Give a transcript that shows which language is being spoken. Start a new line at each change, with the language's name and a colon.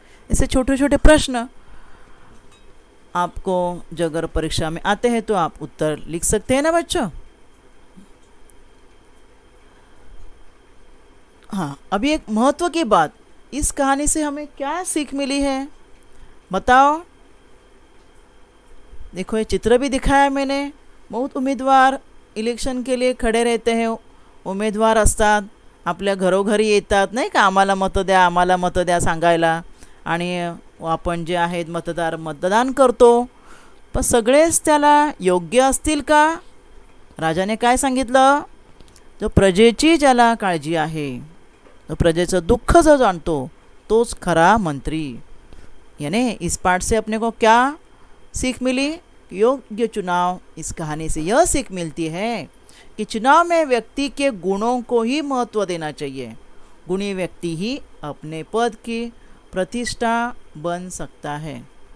Hindi: ऐसे छोटे छोटे प्रश्न आपको जो अगर परीक्षा में आते हैं तो आप उत्तर लिख सकते हैं ना बच्चों। हाँ, अभी एक महत्व की बात, इस कहानी से हमें क्या सीख मिली है बताओ? देखो ये चित्र भी दिखाया मैंने। बहुत उमेदवार इलेक्शन के लिए खडे रहते हैं,
Marathi: उमेदवार असतात, आपल्या घरोघरी येतात नाही का, आम्हाला मत द्या सांगायला, आणि आपण जे आहेत मतदार मतदान करतो, पण सगळेच त्याला योग्य असतील का? राजाने काय सांगितलं? जो प्रजेची ज्याला काळजी आहे, जो प्रजेचं दुःख जो जाणतो तोच खरा मंत्री।
Hindi: यानी इस पाठ से अपने को क्या सीख मिली? योग्य चुनाव। इस कहानी से यह सीख मिलती है कि चुनाव में व्यक्ति के गुणों को ही महत्व देना चाहिए। गुणी व्यक्ति ही अपने पद की प्रतिष्ठा बन सकता है।